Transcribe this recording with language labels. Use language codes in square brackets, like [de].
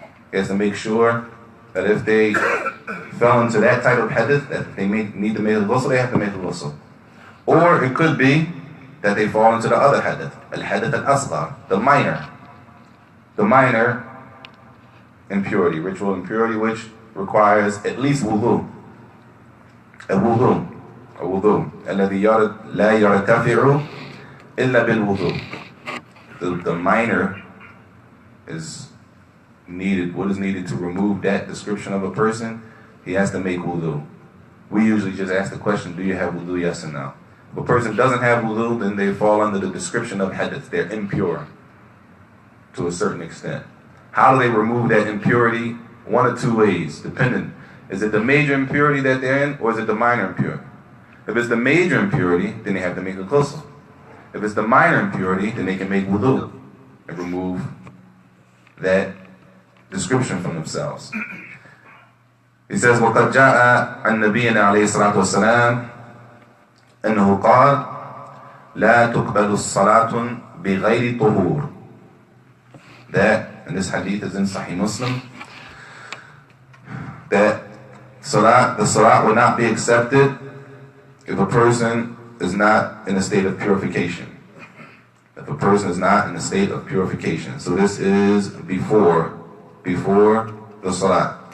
[en] He has to make sure that if they fell into that type of hadith, that they need to make a ghusl, they have to make a ghusl. Or it could be that they fall into the other hadith, al-hadith al-asghar, the minor impurity, ritual impurity, which requires at least wudu. A wudu. [ar] الذي لا يرتفع إلا بالوضوء. [en] The minor is needed. What is needed to remove that description of a person? He has to make wudu. We usually just ask the question, do you have wudu, yes or no? If a person doesn't have wudu, then they fall under the description of hadith. They're impure to a certain extent. How do they remove that impurity? One or two ways, depending. Is it the major impurity that they're in, or is it the minor impurity? If it's the major impurity, then they have to make a ghusl. If it's the minor impurity, then they can make wudu and remove that description from themselves. He says, [ar] وَقَدْ جَاءَ عَنْ نَبِيِّنَا عَلَيْهِ الصَّلَاةُ وَالسَّلَامُ أنه قال لا تقبل الصلاة بغير طهور. [en] That, and this hadith is in Sahih Muslim, that the salat will not be accepted if a person is not in a state of purification. If a person is not in a state of purification. So this is before the salat.